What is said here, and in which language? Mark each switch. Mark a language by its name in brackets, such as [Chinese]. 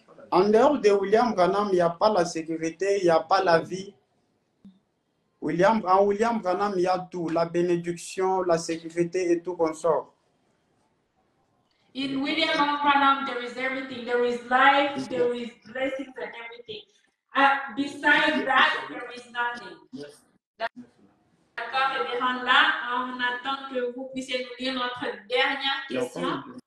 [French] En dehors de William Branham, il n'y a pas la sécurité, il n'y a pas la vie. En William Branham, il y a tout, la bénédiction, la sécurité et tout consort. [English] In William Branham, there is everything. There is life, there is blessings and everything. Besides that, there is nothing. [French] D'accord, révérend, là, on attend que vous puissiez nous lire notre dernière question.